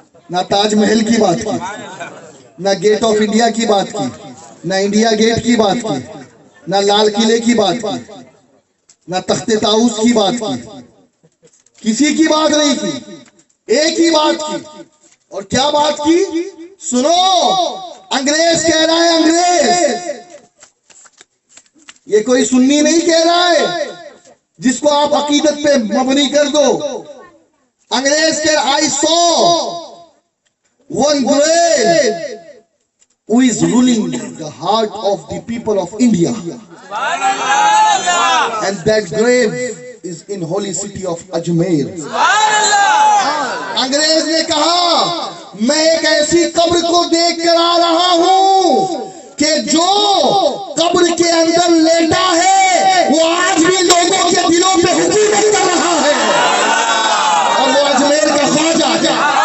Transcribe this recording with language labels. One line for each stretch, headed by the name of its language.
Urdu: نہ تاج محل کی بات کی, نہ گیٹ آف انڈیا کی بات کی, نہ انڈیا گیٹ کی بات کی, نہ لال قلعے کی بات کی, نہ تخت طاؤس کی بات کی, کسی کی بات نہیں کی, ایک ہی بات کی. اور کیا بات کی؟ سنو, انگریز کہہ رہا ہے, انگریز, یہ کوئی سنی نہیں کہہ رہا ہے جس کو آپ عقیدت پہ مبنی کر دو. انگریز کہہ رہا,
English: I saw one grave who is ruling the heart of the people of India, and that grave is in holy city of Ajmer.
Urdu: انگریز نے کہا میں ایک ایسی قبر کو دیکھ کر آ رہا ہوں کہ جو قبر کے اندر لیٹا ہے وہ آج بھی لوگوں کے دلوں پہ حکومت کر رہا ہے, اور وہ اجمیر کا خواجہ ہے.